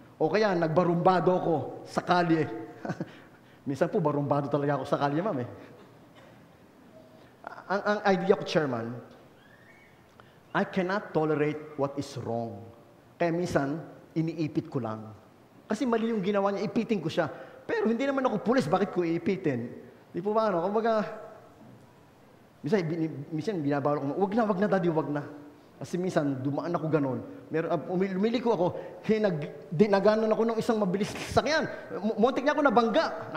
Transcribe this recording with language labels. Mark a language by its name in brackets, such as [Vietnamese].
[Filipino] O kaya, nagbarumbado ako sa kalye. Minsan po, barumbado talaga ako sa kalye, ma'am. [English] Ang idea ko, Chairman, I cannot tolerate what is wrong. [Filipino] Kaya minsan, iniipit ko lang. Kasi mali yung ginawa niya, ipitin ko siya. Pero hindi naman ako pulis, bakit ko iipitin? Di po ba, ano? Kumbaga, Minsan binabawal ko, wag na daddy, wag na. Kasi minsan, dumaan ako ganon. Lumiliko ako, dinaganon ako ng isang mabilis na sasakyan. Muntik niya ako nabangga.